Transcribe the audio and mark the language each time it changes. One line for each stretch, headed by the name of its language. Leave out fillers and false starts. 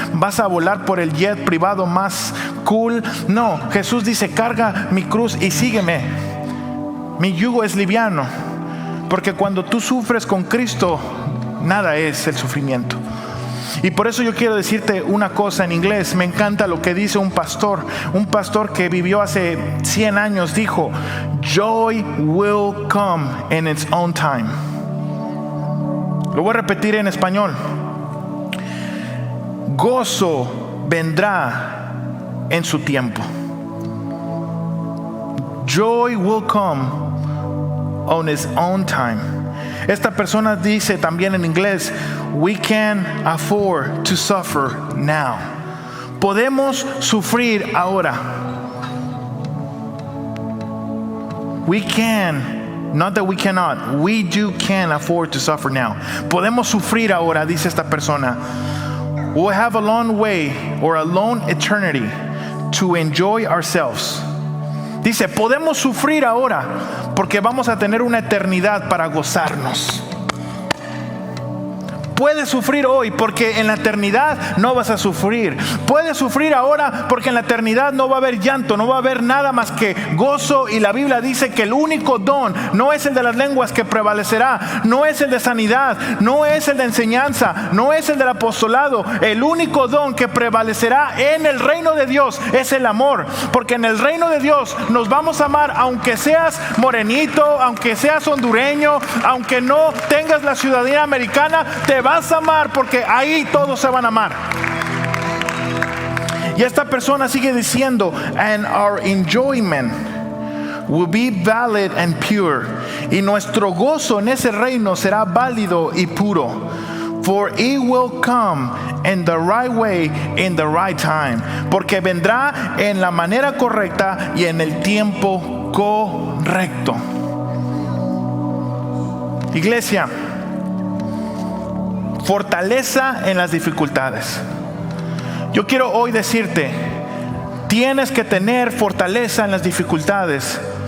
Spanish: Vas a volar por el jet privado más cool. No, Jesús dice: carga mi cruz y sígueme. Mi yugo es liviano. Porque cuando tú sufres con Cristo, nada es el sufrimiento. Y por eso yo quiero decirte una cosa en inglés. Me encanta lo que dice un pastor que vivió hace 100 años. Dijo:
English: Joy will come in its own time.
Spanish: Lo voy a repetir en español. Gozo vendrá en su tiempo.
English: Joy will come on its own time.
Spanish: Esta persona dice también en inglés,
English: we can afford to suffer now.
Spanish: Podemos sufrir ahora.
English: We can, not that we cannot, we can afford to suffer now.
Spanish: Podemos sufrir ahora, dice esta persona.
English: We'll have a long way or a long eternity to enjoy ourselves.
Spanish: Dice, podemos sufrir ahora porque vamos a tener una eternidad para gozarnos. Puedes sufrir hoy porque en la eternidad no vas a sufrir. Puedes sufrir ahora porque en la eternidad no va a haber llanto, no va a haber nada más que gozo. Y la Biblia dice que el único don no es el de las lenguas que prevalecerá, no es el de sanidad, no es el de enseñanza, no es el del apostolado. El único don que prevalecerá en el reino de Dios es el amor. Porque en el reino de Dios nos vamos a amar aunque seas morenito, aunque seas hondureño, aunque no tengas la ciudadanía americana, te vas a amar porque ahí todos se van a amar. Y esta persona sigue diciendo,
English: and our enjoyment will be valid and pure.
Spanish: Y nuestro gozo en ese reino será válido y puro.
English: For it will come in the right way, in the right time.
Spanish: Porque vendrá en la manera correcta y en el tiempo correcto. Iglesia, fortaleza en las dificultades. Yo quiero hoy decirte, tienes que tener fortaleza en las dificultades.